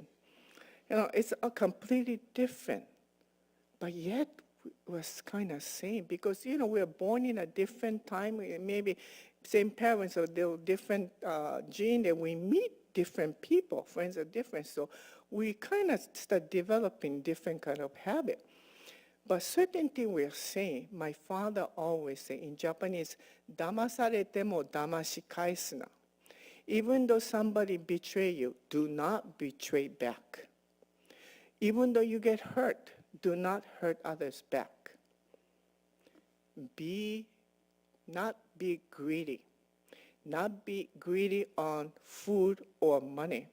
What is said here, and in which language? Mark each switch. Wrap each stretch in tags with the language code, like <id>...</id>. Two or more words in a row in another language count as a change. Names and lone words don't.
<en>It's a completely different. But yet, it was kind of same because, we were born in a different time. Maybe same parents or different gene, and we meet different people. Friends are different. So we kind of start developing different kind of habit. But certain thing we're saying, my father always say in Japanese,</en> <ja>"騙されても騙し返すな."</ja> <en>Even though somebody betray you, do not betray back. Even though you get hurt, do not hurt others back. Not be greedy. Not be greedy on food or money.</en>